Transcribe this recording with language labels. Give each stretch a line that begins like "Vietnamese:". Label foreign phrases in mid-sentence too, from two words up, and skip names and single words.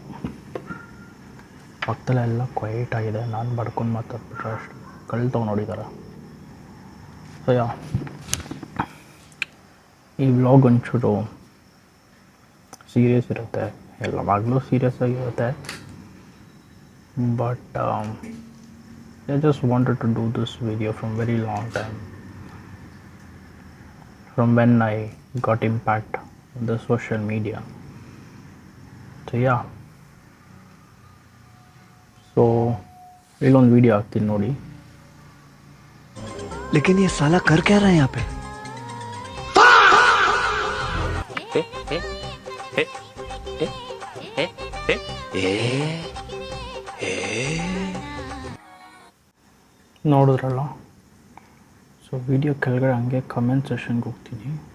Kannada: ಪಕ್ಕದಲ್ಲೆಲ್ಲ ಕ್ವೈಟ್ ಆಗಿದೆ. ನಾನು ಬಡ್ಕೊಂಡು ಮಾತಾಡ್ಬಿಟ್ರೆ ಅಷ್ಟು ಕಳ್ತವ್ ನೋಡಿದ್ದಾರೆ. ಸೊ ಈ ವ್ಲಾಗ್ ಒಂಚೂರು ಸೀರಿಯಸ್ ಇರುತ್ತೆ, ಎಲ್ಲವಾಗಲೂ ಸೀರಿಯಸ್ ಆಗಿರುತ್ತೆ.
English: ಬಟ್ I just wanted to do this video from very long time, from when I got impact on the social media.
Kannada: So ಇಲ್ಲೊಂದು ವಿಡಿಯೋ ಹಾಕ್ತೀನಿ ನೋಡಿ.
Hindi: लेकिन ये साला कर क्या रहा है यहाँ पे?
Kannada: ನೋಡಿದ್ರಲ್ಲ. ಸೊ ವಿಡಿಯೋ ಕೆಳಗಡೆ ಹಂಗೆ
English: comment session
Kannada: ಹೋಗ್ತೀನಿ.